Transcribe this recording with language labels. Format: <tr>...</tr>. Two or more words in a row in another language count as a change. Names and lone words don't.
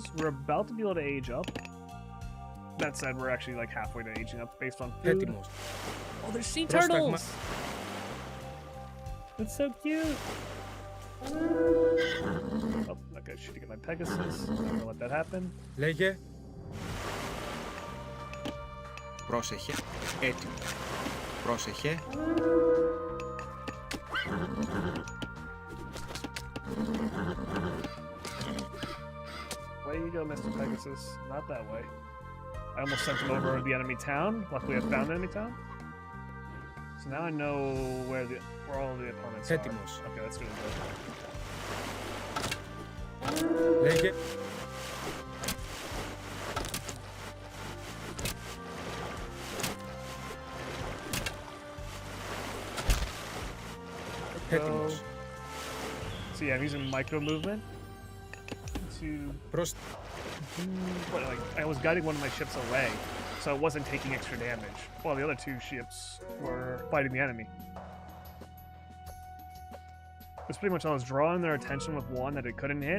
<en>We're about to be able to age up. That said, we're actually like halfway to aging up based on food.</en> <el>Έτοιμος.</el> <en>Oh, there's sea</en> <el>Πρόσταγμα.</el> <en>turtles! That's so cute! Oh, okay, shooting at my Pegasus. I'm gonna let that happen.</en> <el>Λέγε. Πρόσεχε. Έτοιμο. Πρόσεχε.</el> <en>Way you go, Mr. Pegasus. Not that way. I almost sent him over the enemy town. Luckily, I found the enemy town. So now I know where all the opponents are.</en> <el>Έτοιμος.</el> <en>Okay, that's really good.</en> <el>Λέγε. Έτοιμος.</el> <en>So yeah, I'm using micro movement to</en> <el>Προς...</el> <en>but like I was guiding one of my ships away, so it wasn't taking extra damage, while the other 2 ships were fighting the enemy. It's pretty much I was drawing their attention with one that it couldn't hit,</en>